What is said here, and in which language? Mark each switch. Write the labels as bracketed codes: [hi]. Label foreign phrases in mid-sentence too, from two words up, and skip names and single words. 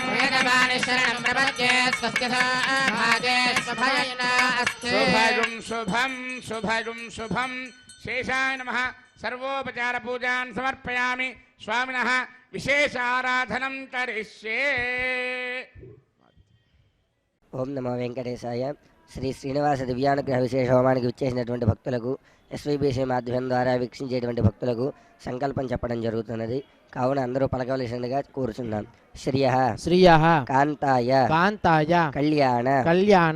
[sa] वेदवाणी शरणं प्रपद्ये स्वस्य भागे स्वभयेन अस्ति। शुभगुं शुभं शुभगुं शुभं। शेषाय नमः। सर्वोपचार पूजान् समर्पयामि। स्वामिनः विशेष आराधनं करिष्ये। ओं नमो वेङ्कटेशाय. [te] శ్రీ శ్రీనివాస దివ్యానుగ్రహ విశేష హోమానికి విచ్చేసినటువంటి భక్తులకు, ఎస్వీబీసీ మాధ్యమం ద్వారా వీక్షించేటువంటి భక్తులకు సంకల్పం చెప్పడం జరుగుతున్నది. కావున అందరూ పలకవలసిందిగా కోరుచున్నాం. శ్రియః శ్రియః కాంతాయ కాంతాయ కళ్యాణ కళ్యాణ